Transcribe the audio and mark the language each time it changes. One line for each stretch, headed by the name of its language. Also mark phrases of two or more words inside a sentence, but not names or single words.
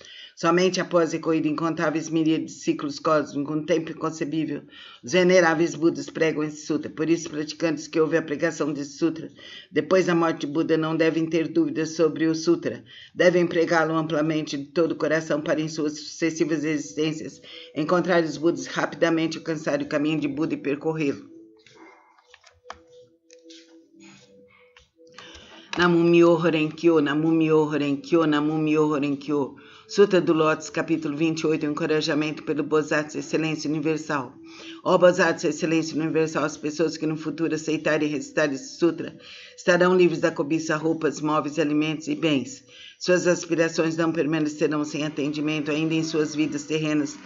Portuguese: Somente após a corrida incontáveis miríades de ciclos cósmicos, um tempo inconcebível, os veneráveis Budas pregam esse sutra. Por isso, praticantes que ouvem a pregação desse sutra, depois da morte de Buda, não devem ter dúvidas sobre o sutra. Devem pregá-lo amplamente de todo o coração para, em suas sucessivas existências, encontrar os Budas e rapidamente alcançar o caminho de Buda e percorrê-lo.
Japanese: Namu Myoho Renkyo, Namu Myoho Renkyo, Namu Myoho Renkyo.
Portuguese: Sutra do Lótus, capítulo 28, o encorajamento pelo Bodhisattva Excelência Universal. Ó Bodhisattva Excelência Universal, as pessoas que no futuro aceitarem e recitarem esse sutra estarão livres da cobiça, roupas, móveis, alimentos e bens. Suas aspirações não permanecerão sem atendimento, ainda em suas vidas terrenas.